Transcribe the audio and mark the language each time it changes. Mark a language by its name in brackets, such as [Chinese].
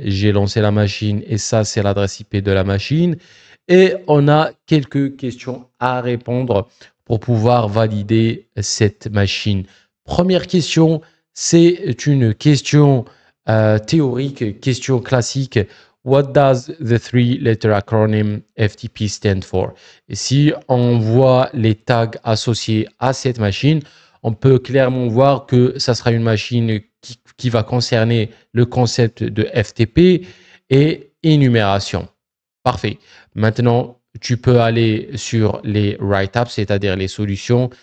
[French] J'ai lancé la machine et ça, c'est l'adresse IP de la machine. Et on a quelques questions à répondre pour pouvoir valider cette machine. Première question, c'est une question théorique, question classique. [English] What does the three-letter acronym FTP stand for? [French] Et si on voit les tags associés à cette machine, on peut clairement voir que ça sera une machine qui va concerner le concept de FTP et énumération. Parfait. Maintenant, tu peux aller sur les write-ups, c'est-à-dire les solutions.